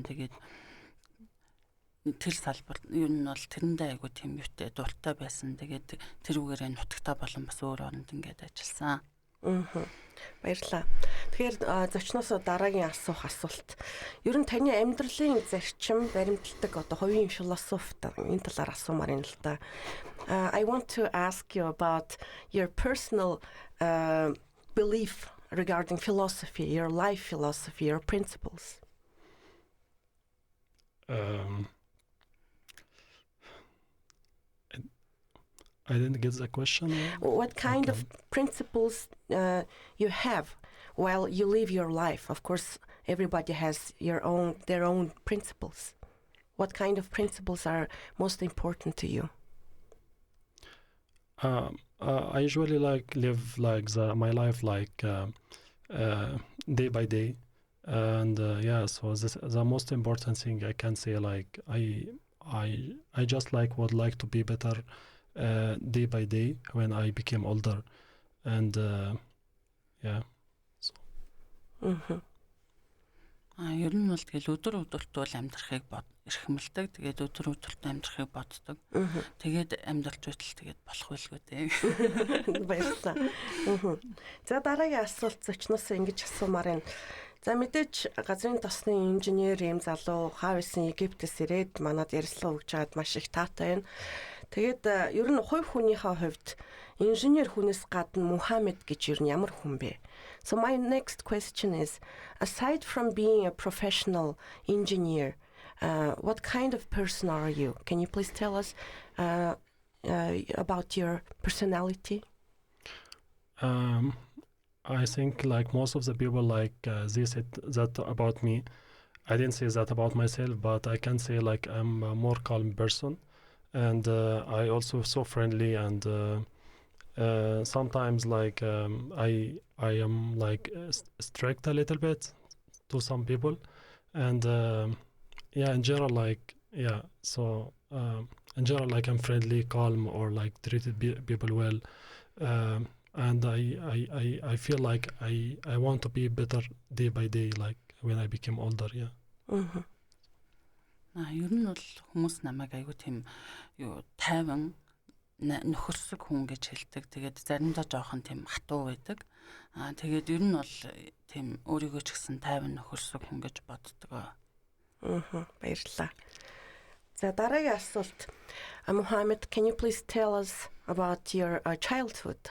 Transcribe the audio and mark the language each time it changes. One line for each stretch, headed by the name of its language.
Mongolian: Тэгээд тэр салбар ер нь бол тэрэндээ аягүй тийм юутай дуртай байсан. Тэгээд тэрүүгээрээ нутагтаа болон бас өөр оронд ингээд ажилласан. Баярлалаа. Тэгэхээр зочноосоо дараагийн асуулт. Ер нь таны амьдралын зарчим баримталдаг одоо хувийн философи энэ талаар асуумаар юм л да.
English: I want to ask you about your personal belief regarding philosophy, your life philosophy, your principles. I didn't get the question. What kind of principles you have while you live your life? Of course, everybody has their own principles. What kind of principles are most important to you? I usually like live like my life like day by day, and yeah. So the most important thing I can say like I just would like to be better. Day by day when I became older, and yeah. So.
Mongolian: Ер нь бол тэгэл өдөр өдөртөө амьдрахыг эрхэмлдэг. Тэгээд өдөр өдөртөө амьдрахыг боддог. Тэгээд амьдралж байтал тэгээд болох байлгүй дээ. Баярлалаа. За дараагийн асуулт зочноос ингэж асуумаар байна. За мэдээж газрын тосны инженер юм залуу хаа байсан Египтээс ирээд манад ярилцлага өгч байгаад маш их таатай байна. Тэгээд ер нь хувь хүнийхээ хувьд инженер хүнээс гадна Muhammad гэж ер нь ямар хүн бэ?
English: So my next question is, aside from being a professional engineer, what kind of person are you? Can you please tell us about your personality? I think like most of the people like they said that about me. I didn't say that about myself, but I can say like I'm a more calm person, and I also so friendly, and sometimes like I am like strict a little bit to some people, and yeah, in general like yeah, so in general like I'm friendly, calm, or like treated people well, and I feel like I want to be better day by day, like when I became older. Yeah.
Mongolian: Ер нь бол хүмүүс намайг айгүй тийм юу тайван нөхөрсөг хүн гэж хэлдэг. Тэгээд заримдаа жоохон тийм хатуу байдаг. Тэгээд ер нь бол тийм өөрийгөө ч гэсэн тайван нөхөрсөг хүн гэж боддог. Баярлалаа. За дараагийн асуулт.
English: Mohammed, can you please tell us about your childhood?